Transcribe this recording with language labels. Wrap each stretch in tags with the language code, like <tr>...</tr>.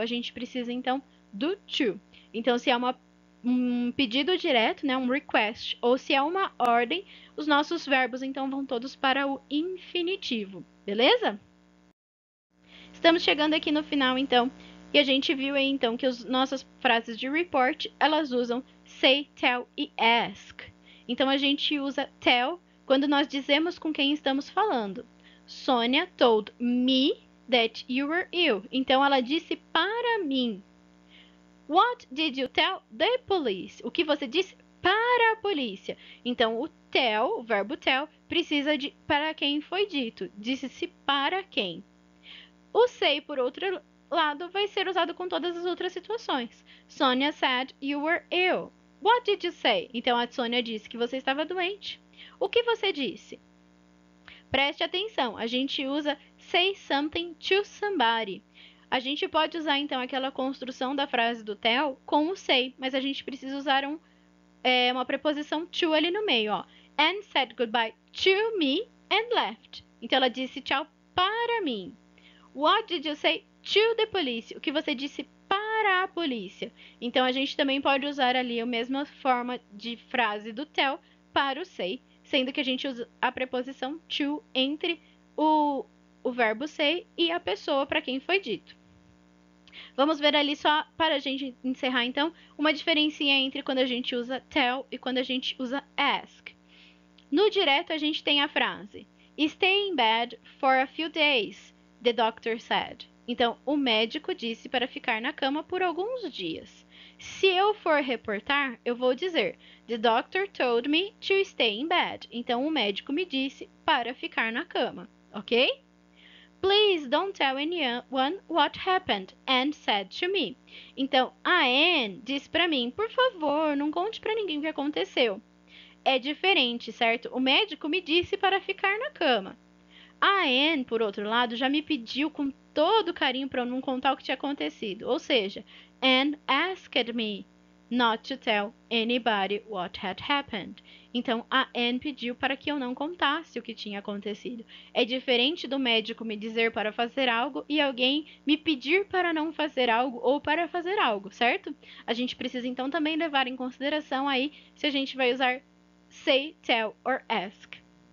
<pt>A gente precisa, então, do to. Então, se é um pedido direto, né, um request, ou se é uma ordem, os nossos verbos, então, vão todos para o infinitivo. Beleza? Estamos chegando aqui no final, então, e a gente viu aí, então, que as nossas frases de report, elas usam say, tell e ask. Então, a gente usa tell quando nós dizemos com quem estamos falando.</pt> <en>Sônia told me that you were ill.</en> <pt>Então, ela disse para mim.</pt> <en>What did you tell the police?</en> <pt>O que você disse para a polícia? Então, o tell, o verbo tell, precisa de para quem foi dito. Disse-se para quem. O say, por outro lado, vai ser usado com todas as outras situações.</pt> <en>Sonia said you were ill. What did you say?</en> <pt>Então, a Sônia disse que você estava doente. O que você disse? Preste atenção, a gente usa</pt> <en>say something to somebody.</en> <pt>A gente pode usar, então, aquela construção da frase do tell com o say, mas a gente precisa usar uma preposição to ali no meio, ó.</pt> <en>And said goodbye to me and left.</en> <pt>Então, ela disse tchau para mim.</pt> <en>What did you say to the police?</en> <pt>O que você disse para a polícia? Então, a gente também pode usar ali a mesma forma de frase do tell para o say, sendo que a gente usa a preposição to entre o verbo say e a pessoa para quem foi dito. Vamos ver ali só para a gente encerrar, então, uma diferencinha entre quando a gente usa tell e quando a gente usa ask. No direto, a gente tem a frase</pt> <en>Stay in bed for a few days, the doctor said.</en> <pt>Então, o médico disse para ficar na cama por alguns dias. Se eu for reportar, eu vou dizer</pt> <en>The doctor told me to stay in bed.</en> <pt>Então, o médico me disse para ficar na cama, ok?</pt> <en>Please don't tell anyone what happened, Anne said to me.</en> <pt>Então, a Anne disse para mim, por favor, não conte para ninguém o que aconteceu. É diferente, certo? O médico me disse para ficar na cama. A Anne, por outro lado, já me pediu com todo carinho para eu não contar o que tinha acontecido. Ou seja,</pt> <en>Anne asked me not to tell anybody what had happened.</en> <pt>Então, a Anne pediu para que eu não contasse o que tinha acontecido. É diferente do médico me dizer para fazer algo e alguém me pedir para não fazer algo ou para fazer algo, certo? A gente precisa então também levar em consideração aí se a gente vai usar say, tell or ask.</pt>